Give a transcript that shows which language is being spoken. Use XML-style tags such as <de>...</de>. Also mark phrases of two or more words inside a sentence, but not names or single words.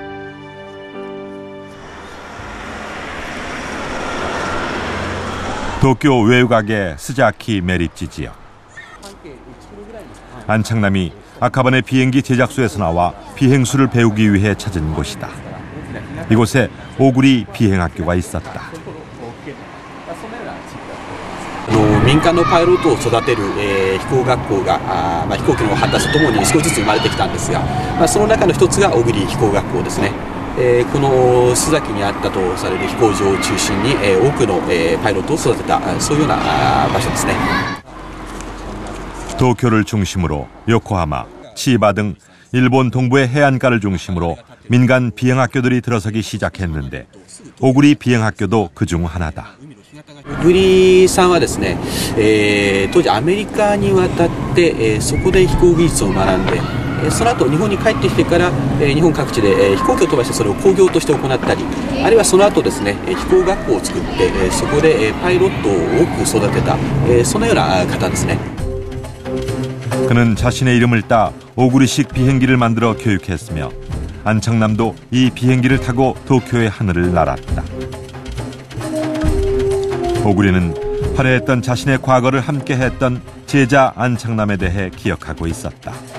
<ko>도쿄 외곽의 스자키 메리지 지역. 안창남이 아카바네 비행기 제작소에서 나와 비행술을 배우기 위해 찾은 곳이다. 이곳에 오구리 비행학교가 있었다.</ko> <ja>民間のパイロットを育てる、飛行学校が飛行機の発達とともに少しずつ生まれてきたんですが、その中の一つが小栗飛行学校ですね。この須崎にあったとされる飛行場を中心に、多くの、パイロットを育てたそういうような場所ですね。</ja> <ko>도쿄를 중심으로 요코하마, 치바 등 일본 동부의 해안가를 중심으로 민간 비행학교들이 들어서기 시작했는데 오구리 비행학교도 그중 하나다.</ko> <ja>小栗さんはですね、当時アメリカに渡って、そこで飛行技術を学んで、その後日本に帰ってきてから、日本各地で、飛行機を飛ばしてそれを工業として行ったり、あるいはその後ですね、飛行学校を作って、そこで、パイロットを多く育てた、そのような方ですね。</ja> <ko>그는 자신의 이름을 따 오구리식 비행기를 만들어 교육했으며 안창남도 이 비행기를 타고 도쿄의 하늘을 날았다. 오구리는 화려했던 자신의 과거를 함께했던 제자 안창남에 대해 기억하고 있었다.</ko>